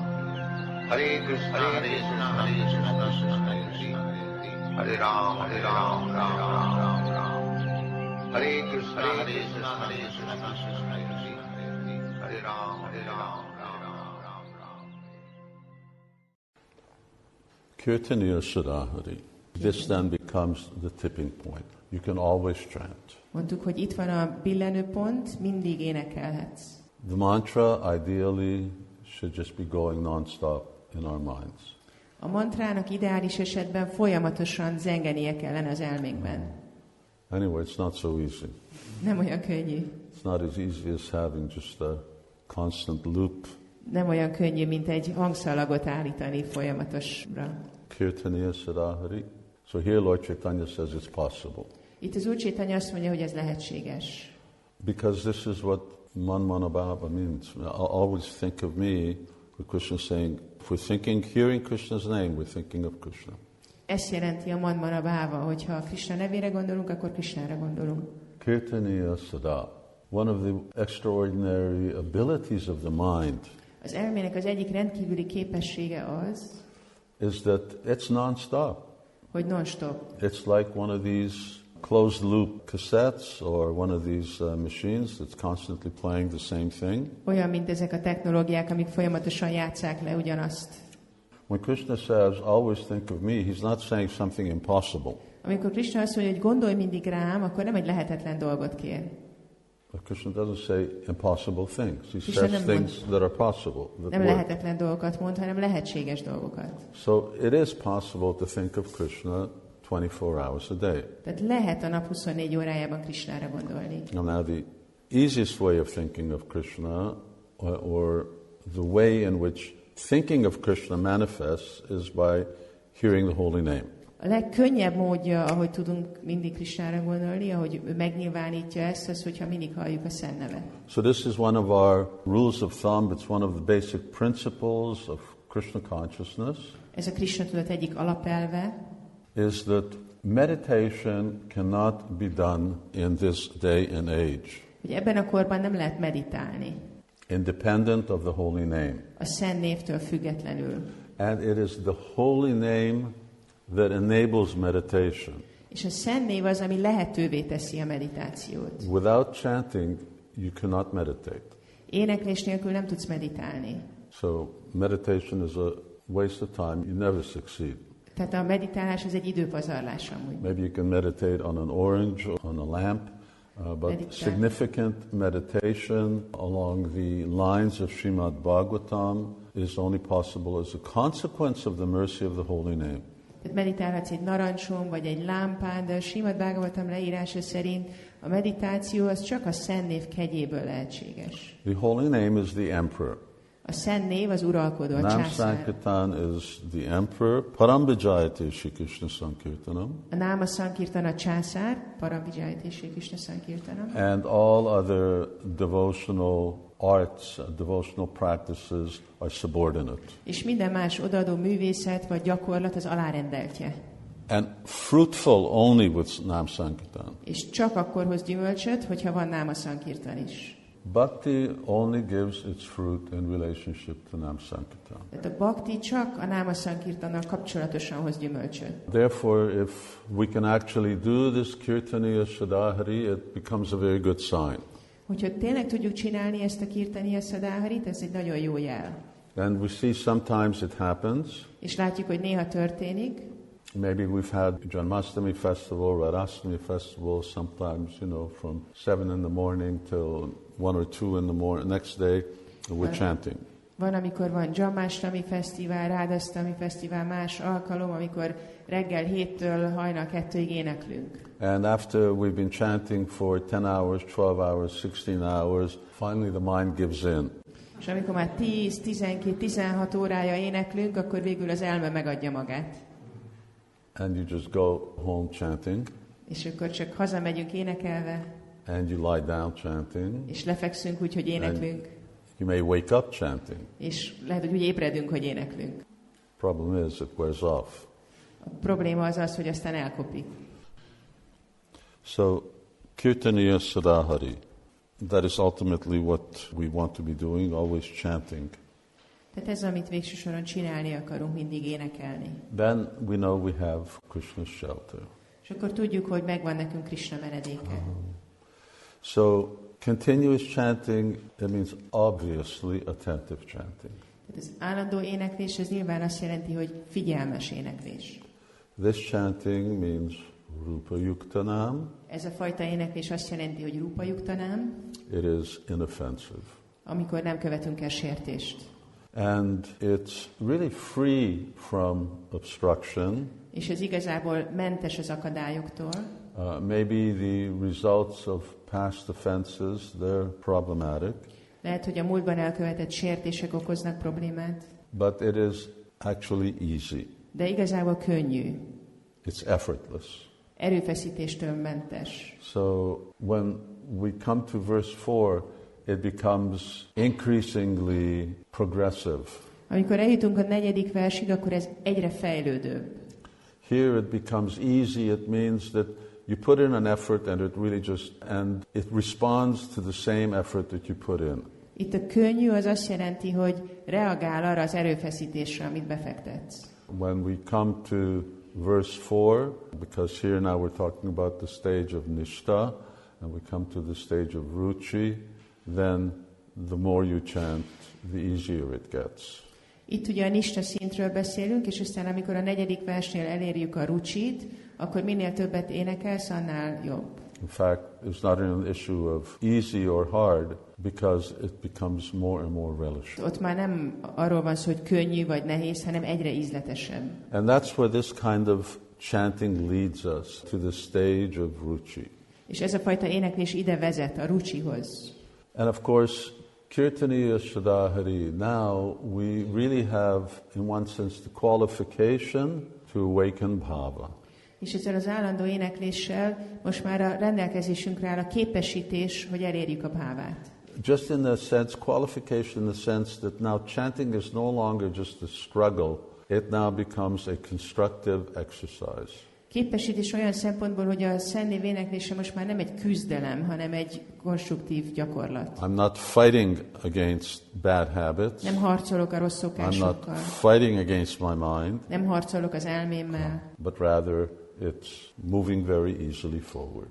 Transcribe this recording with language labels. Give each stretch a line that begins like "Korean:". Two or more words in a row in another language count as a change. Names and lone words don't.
Sanskrit: Hare Krishna, Krishna Krishna, Hare Ram, Ram Ram. Hare Krishna, Krishna Krishna, Hare Ram, Ram. Kirtaniya Sadahari.
English: This then becomes the tipping point. You can always chant.
Hungarian: Mondtuk, hogy itt van a billenőpont, mindig énekelhetsz.
English: The mantra ideally should just be going non-stop in our minds.
Hungarian: A mantrának ideális esetben folyamatosan zengenie kellene az elménkben.
English: Anyway, it's not so easy.
Hungarian: Nem olyan könnyű.
English: It's not as easy as having just a constant loop.
Hungarian: Nem olyan könnyű, mint egy hangszalagot állítani folyamatosra.
Sanskrit: Kirtaniya Sadahari.
English: So here Lord Chaitanya says it's possible.
Hungarian: Itt az Úr Chaitanya azt mondja, hogy ez lehetséges.
English: Because this is what
Sanskrit: Manmana Bhava
English: means. Always think of me, with Krishna saying, if we're thinking, hearing Krishna's name, we're thinking of Krishna.
Hungarian: Ezt jelenti a
Sanskrit: Manmana Bhava,
Hungarian: hogyha a Krishna nevére gondolunk, akkor Krishnára gondolunk.
Sanskrit: Kirtaniya Sada.
English: One of the extraordinary abilities of the mind
Hungarian: Az elmének az egyik rendkívüli képessége az,
English: is that it's non-stop.
Hungarian: hogy non-stop.
English: It's like one of these closed loop cassettes or one of these machines that's constantly playing the same thing.
Hungarian: Olyan, mint ezek a technológiák, amik folyamatosan játsszák le ugyanazt.
English: When Krishna says, always think of me, he's not saying something impossible.
Hungarian: Amikor Krishna azt mondja, hogy gondolj mindig rám, akkor nem egy lehetetlen dolgot kér.
English: But Krishna doesn't say impossible things. He Krishna says things that are possible.
Hungarian: Nem lehetetlen dolgokat mond, hanem lehetséges dolgokat.
English: So it is possible to think of Krishna 24 hours a day.
Hungarian: Tehát lehet a nap 24 órájában Krishnára gondolni.
English: Now the easiest way of thinking of Krishna, or the way in which thinking of Krishna manifests, is by hearing the holy name.
Hungarian: A legkönnyebb módja, ahogy tudunk mindig Krishnára gondolni, ahogy ő megnyilvánítja ezt, az, hogyha mindig halljuk a szent nevet.
English: So this is one of our rules of thumb. It's one of the basic principles of Krishna consciousness.
Hungarian: Ez a Krishna tudat egyik alapelve.
English: Is that meditation cannot be done in this day and age.
Hungarian: Hogy ebben a korban nem lehet meditálni.
English: Independent of the holy name.
Hungarian: A szent névtől függetlenül.
English: And it is the holy name that enables meditation.
Hungarian: És a szent név az, ami lehetővé teszi a meditációt.
English: Without chanting, you cannot meditate.
Hungarian: Éneklés nélkül nem tudsz meditálni.
English: So meditation is a waste of time. You never succeed.
Hungarian: Tehát a meditálás az egy időpazarlás amúgy.
English: Maybe you can meditate on an orange, on a lamp, but significant meditation along the lines of Srimad Bhagavatam is only possible as a consequence of the mercy of the holy name.
Hungarian: Tehát meditálhatsz egy narancson, vagy egy lámpán, de a Srimad Bhagavatam leírása szerint a meditáció az csak a szent név kegyéből lehetséges.
English: The holy name is the emperor.
Hungarian: A szent név az uralkodó, a Nam császár.
English: Sankirtan is the emperor.
Sanskrit: Parambhajate Shri Krishna Sankirtanam.
Hungarian: A
Sanskrit: Náma Sankirtan
Hungarian: a császár,
Sanskrit: Parambhajate Shri Krishna Sankirtanam.
English: And all other devotional arts, devotional practices are subordinate.
Hungarian: És minden más odaadó művészet vagy gyakorlat az alárendeltje.
English: And fruitful only with
Sanskrit: Nam Sankirtan.
Hungarian: És csak akkor hoz gyümölcsöt, hogyha van
Sanskrit: Náma Sankirtan
Hungarian: is.
English: Bhakti only gives its fruit in relationship to
Sanskrit: Nam Sankirtan.
Hungarian: Tehát a bhakti csak a
Sanskrit: Náma Sankirtannal
Hungarian: kapcsolatosan hoz gyümölcsöt.
English: Therefore, if we can actually do this
Sanskrit: Kirtaniya Sadahari,
English: it becomes a very good sign.
Hungarian: Hogyha tényleg tudjuk csinálni ezt a
Sanskrit: Kirtaniya Sadaharit,
Hungarian: ez egy nagyon jó jel.
English: And we see sometimes it happens.
Hungarian: És látjuk, hogy néha történik.
English: Maybe we've had Janmashtami festival, Radhastami festival, sometimes, from 7 in the morning till 1 or 2 in the morning. Next day, we're chanting.
Hungarian: Van, amikor van Janmashtami fesztivál, Radhastami fesztivál, más alkalom, amikor reggel 7-től hajnal 2-ig éneklünk.
English: And after we've been chanting for 10 hours, 12 hours, 16 hours, finally the mind gives in.
Hungarian: És amikor már 10, 12, 16 órája éneklünk, akkor végül az elme megadja magát.
English: And you just go home chanting.
Hungarian: És akkor csak hazamegyünk énekelve.
English: And you lie down chanting.
Hungarian: És lefekszünk úgy, hogy éneklünk.
English: You may wake up chanting.
Hungarian: És lehet, hogy úgy ébredünk, hogy éneklünk.
English: Problem is, it wears off.
Hungarian: A probléma az az, hogy aztán elkopik.
English: So,
Sanskrit: Kirtaniya Sadahari.
English: That is ultimately what we want to be doing, always chanting.
Hungarian: Tehát ez, amit végső soron csinálni akarunk, mindig énekelni.
English: Then we know we have Krishna's shelter.
Hungarian: És akkor tudjuk, hogy megvan nekünk Krishna menedéke.
English: So continuous chanting, that means obviously attentive chanting.
Hungarian: Tehát az állandó éneklés, ez nyilván azt jelenti, hogy figyelmes éneklés.
English: This chanting means
Sanskrit: Rupa Yuktanam.
Hungarian: Ez a fajta éneklés azt jelenti, hogy
Sanskrit: Rupa Yuktanam,
English: It is inoffensive.
Hungarian: amikor nem követünk el sértést.
English: And it's really free from obstruction.
Hungarian: És ez igazából mentes az akadályoktól.
English: Maybe the results of past offenses, they're problematic.
Hungarian: Lehet, hogy a múltban elkövetett sértések okoznak problémát.
English: But it is actually easy.
Hungarian: De igazából könnyű.
English: It's effortless.
Hungarian: Erőfeszítéstől mentes.
English: So when we come to verse 4, it becomes increasingly progressive.
Hungarian: Amikor eljutunk a 4. versig, akkor ez egyre fejlődőbb.
English: Here it becomes easy. It means that you put in an effort and it responds to the same effort that you put in.
Hungarian: Itt a könnyű az azt jelenti, hogy reagál arra az erőfeszítésre, amit befektetsz.
English: When we come to verse 4, because here now we're talking about the stage of Nishta, and we come to the stage of Ruchi, then the more you chant, the easier it gets.
Hungarian: Itt ugye a Nishta szintről beszélünk, és aztán amikor a 4. versnél elérjük a Ruchit, akkor minél többet énekelsz, annál jobb.
English: In fact, it's not an issue of easy or hard, because it becomes more and more relishing.
Hungarian: Ott már nem arról van szó, hogy könnyű vagy nehéz, hanem egyre ízletesebb.
English: And that's where this kind of chanting leads us, to the stage of Ruchi.
Hungarian: És ez a fajta éneklés ide vezet, a Ruchihoz.
English: And of course,
Sanskrit: Kirtaniya Shadahari,
English: now we really have, in one sense, the qualification to awaken Bhava.
Hungarian: És ezzel az állandó énekléssel most már a rendelkezésünkre áll a képesítés, hogy elérjük a bhávát.
English: Just in the sense, qualification in the sense that now chanting is no longer just a struggle, it now becomes a constructive exercise.
Hungarian: Képesítés olyan szempontból, hogy a Szentnév éneklése most már nem egy küzdelem, hanem egy konstruktív gyakorlat.
English: I'm not fighting against bad habits.
Hungarian: Nem harcolok a rossz
English: I'm
Hungarian: szokásokkal.
English: not fighting against my mind.
Hungarian: Nem harcolok az elmémmel,
English: But rather it's moving very easily forward.